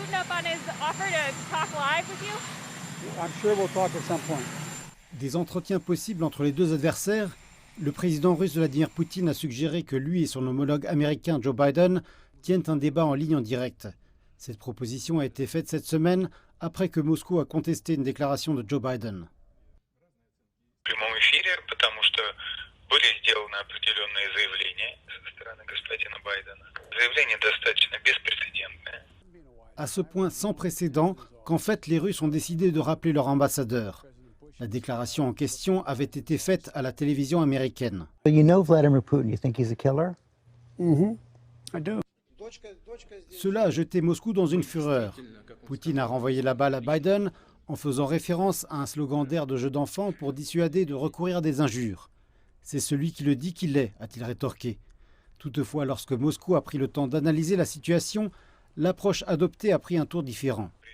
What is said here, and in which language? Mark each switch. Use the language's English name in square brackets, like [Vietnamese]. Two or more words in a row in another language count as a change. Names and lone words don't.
[English] tighten up on his offer to talk live with you? I'm sure we'll talk at some point. [French] Des entretiens possibles entre les deux adversaires. Le président russe Vladimir Poutine a suggéré que lui et son homologue américain Joe Biden tiennent un débat en ligne en direct. Cette proposition a été faite cette semaine après que Moscou a contesté une déclaration de Joe Biden. [Russian] В прямом эфире, потому что были сделаны определенные заявления со стороны господина Байдена. Заявление достаточно беспрецедентное. [French] À ce point sans précédent qu'en fait les Russes ont décidé de rappeler leur ambassadeur. La déclaration en question avait été faite à la télévision américaine. [English] You know Vladimir Putin, you think he's a killer? I do. [French] Cela a jeté Moscou dans une fureur. Poutine a renvoyé la balle à Biden en faisant référence à un slogan d'air de jeu d'enfant pour dissuader de recourir à des injures. C'est celui qui le dit qu'il est, a-t-il rétorqué. Toutefois, lorsque Moscou a pris le temps d'analyser la situation, l'approche adoptée a pris un tour différent.